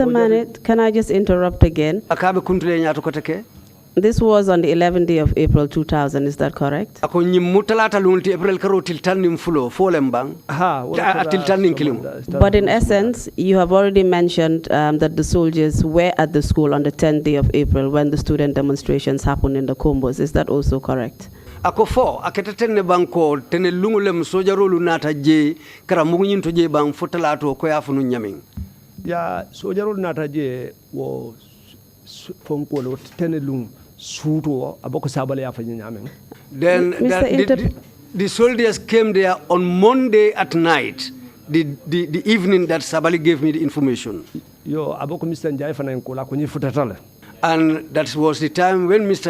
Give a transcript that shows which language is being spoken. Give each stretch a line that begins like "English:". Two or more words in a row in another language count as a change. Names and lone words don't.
English: Manneh, can I just interrupt again? This was on the 11th day of April 2000, is that correct? But in essence, you have already mentioned that the soldiers were at the school on the 10th day of April when the student demonstrations happened in the Combos. Is that also correct?
Mandingo: Ako fo aketa tenne banko tenne lungulem sojarolu nata je kara mugunyin to je bang fotalato ko yafunu nyaming. Ya sojarolu nata je wo fonkolo tenne lung. Then
English: the soldiers came there on Monday at night, the evening that Sabali gave me the information. And that was the time when Mr.